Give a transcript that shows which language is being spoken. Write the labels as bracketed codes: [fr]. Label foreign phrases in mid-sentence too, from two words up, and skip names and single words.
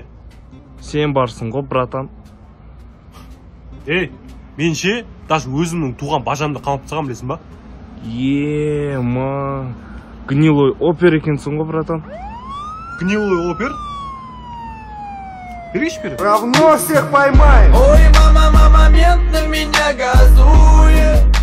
[kk] Сен барсың ғой, братан. Мен ше, даже өзімнің туған бажамды қамап тастағам білесің ба? Ема, [ru] гнилой опер [kk] екенсің ғой, братан. [ru] Гнилой опер? [kk] Берейші бері. [ru] Равно всех поймаем. Ой, мама, момент на меня газует.